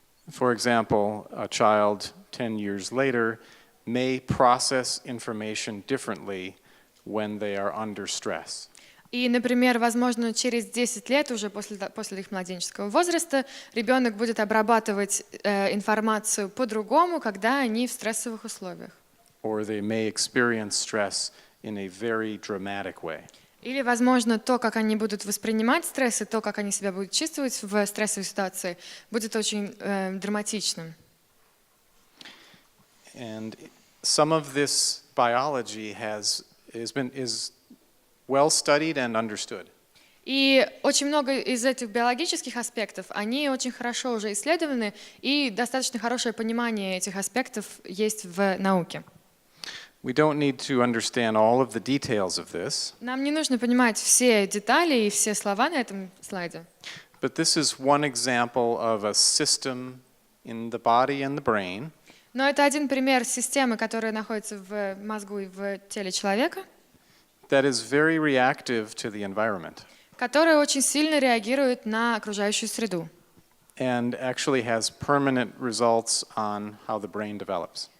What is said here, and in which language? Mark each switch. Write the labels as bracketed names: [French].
[English] For example, a child 10 years later may process information differently when they are under stress. [Russian] И, например, возможно, через 10 лет, уже после их младенческого возраста, ребенок будет обрабатывать информацию по-другому, когда они в стрессовых условиях. [English] Or they may experience stress in a very dramatic way. [Russian] Или, возможно, то, как они будут воспринимать стресс, и то, как они себя будут чувствовать в стрессовой ситуации, будет очень драматичным. [English] And some of this biology is well studied and understood. [Russian] И очень много из этих биологических аспектов, они очень хорошо уже исследованы, и достаточно хорошее понимание этих аспектов есть в науке. [English] We don't need to understand all of the details of this. [Russian] Нам не нужно понимать все детали и все слова на этом слайде. [English] But this is one example of a system in the body and the brain. [Russian] Но это один пример системы, которая находится в мозгу и в теле человека, [English] That is very reactive to the environment. [Russian] которая очень сильно реагирует на окружающую среду. [English] And actually has permanent results on how the brain develops.